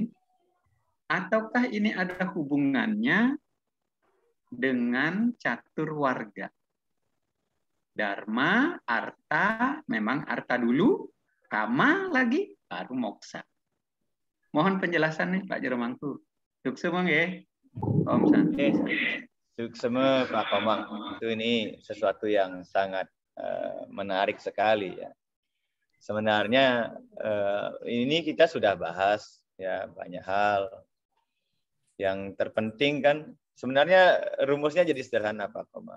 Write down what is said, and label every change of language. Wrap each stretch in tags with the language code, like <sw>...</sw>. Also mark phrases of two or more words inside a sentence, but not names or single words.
<id>Ataukah ini ada hubungannya dengan catur warga? Dharma, arta, memang arta dulu, kama lagi, baru moksa. Mohon penjelasan nih Pak Jero Mangku.</id> <ban>Suksema nggih.</ban> <sa>Om Santi.</sa> <id>Suksema Pak Komang. Itu ini sesuatu yang sangat menarik sekali ya. Sebenarnya ini kita sudah bahas ya banyak hal. Yang terpenting kan sebenarnya rumusnya jadi sederhana Pak Komang.</id>